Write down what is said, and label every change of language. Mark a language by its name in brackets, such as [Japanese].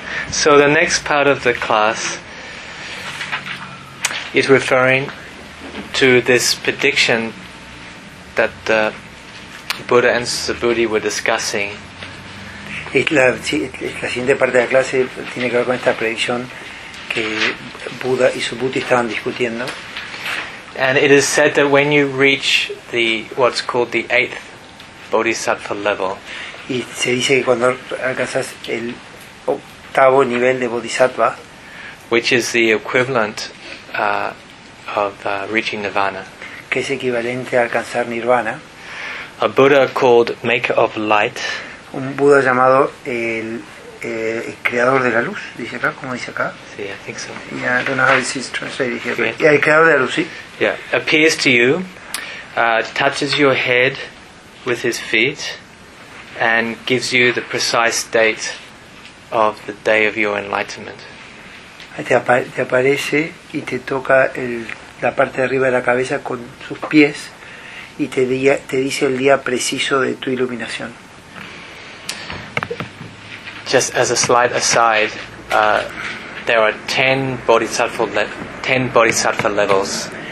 [English] So the next part of the class is referring to this prediction that the Buddha and Subhuti were discussing. [Spanish] La siguiente parte de la clase tiene que ver con esta predicción que Buda y Subhuti estaban discutiendo. [English] And it is said that when you reach the what's called the eighth Bodhisattva level. [Spanish] Y se dice que cuando alcanzas el octavo nivel de Bodhisattva, [English] which is the equivalent of reaching Nirvana. [Spanish] Que es equivalente a alcanzar Nirvana. [English] A Buddha called Maker of Light. [Spanish] Un Buda llamado el creador de la luz, dice acá, como dice acá. Sí, [English] I think so. Yeah, I don't know how it's translated here. Okay. Yeah, [Spanish] el creador de la luz, sí. [English] Yeah, appears to you, touches your head with his feet, and gives you the precise date of the day of your enlightenment. [Spanish] Te aparece y te toca la parte de arriba de la cabeza con sus pies. Y te dice el día preciso de tu iluminación. [English] Just as a slight aside, there are 10 bodhisattva levels.